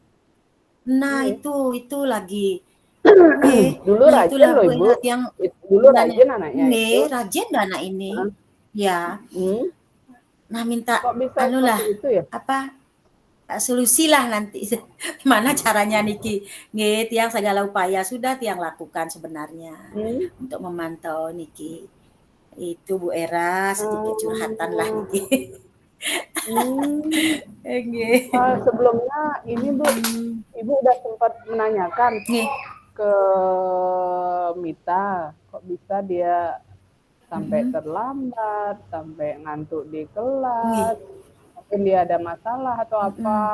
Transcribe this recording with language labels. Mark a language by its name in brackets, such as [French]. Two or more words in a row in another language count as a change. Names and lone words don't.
[Indonesian] Nah, Nggih. itu lagi. Nggih. Dulu Nah, rajin itulah loh Bu Ibu, Era yang dulu sebenarnya rajin anaknya nggih, itu. rajin dah anak ini. Heeh, Ya. mhm. Nah, minta Kok bisa anulah seperti itu ya? apa solusi lah nanti gimana caranya niki nggih tiang segala upaya sudah tiang lakukan sebenarnya Mmm, untuk memantau niki itu Bu Era sedikit curhatan lah oh, niki mmm. nggih Sebelumnya ini Bu, Ibu udah sempat menanyakan nggih ke Mita, kok bisa dia sampai mhm, terlambat, sampai ngantuk di nggih kelas, mungkin dia ada masalah atau apa mhm.